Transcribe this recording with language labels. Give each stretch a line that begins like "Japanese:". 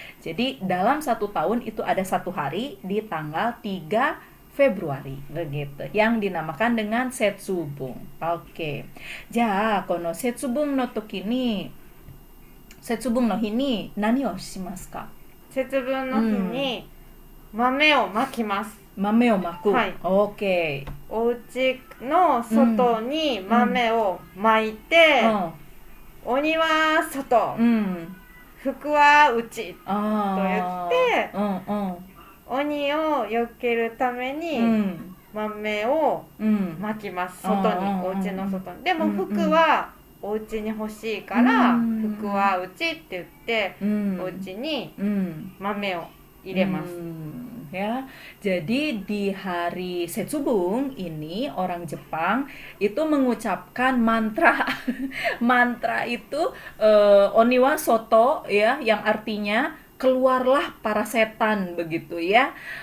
Indonesian: Jadi dalam satu tahun itu ada satu hari di tanggal 3 Februari begitu yang dinamakan dengan Setsubung. Oke.
Japanese: じゃあこの節分の時に節分の日に何をしますか？節分の日に豆をまきます。豆をまく。はい。OK。お家の外に豆をまいて、鬼は外、福は内と言って、鬼を避けるために豆をまきます。外に、お家の外に。でも福はお家に欲しいから、福は内って言って、お家に豆を iremasu.
Indonesian: Ya, jadi di hari Setsubung ini orang Jepang itu mengucapkan mantra. Mantra itu Oniwa Soto ya, yang artinya keluarlah para setan begitu ya.